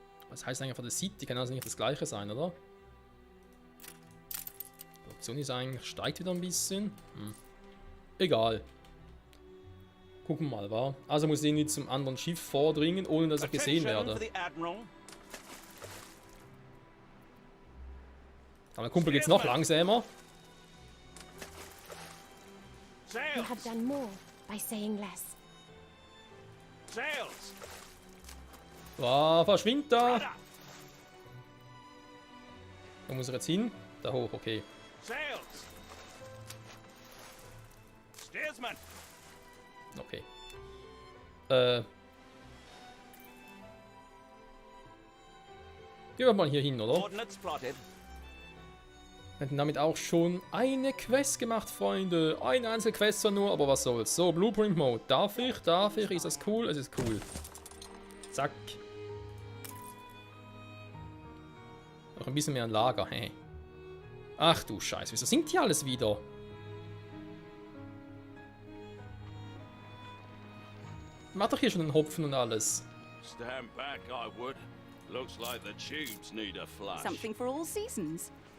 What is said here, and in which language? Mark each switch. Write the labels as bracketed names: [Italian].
[German] Was heißt eigentlich von der City? Kann also nicht das gleiche sein, oder? Die Produktion ist eigentlich, steigt wieder ein bisschen. Egal. Gucken wir mal, wa? Also muss ich irgendwie zum anderen Schiff vordringen, ohne dass ich gesehen werde. Aber mein Kumpel geht's noch langsamer. [English] You have done more by saying less. Sails! [German] Wow, verschwind da! Wo muss er jetzt hin? Da hoch, okay. [English] Sails! Steersman! [German] Okay. Gehen wir mal hier hin, oder? [English] Ordnance plotted. [German] Wir hätten damit auch schon eine Quest gemacht, Freunde. Eine einzige Quest zwar nur, aber was soll's. So, Blueprint Mode. Darf ich? Darf ich? Ist das cool? Es ist cool. Zack. Noch ein bisschen mehr ein Lager, hey. Ach du Scheiße, wieso singt hier alles wieder? Mach doch hier schon den Hopfen und alles. [English] Stand back, I would. Looks like the tubes need a flush. Something for all seasons.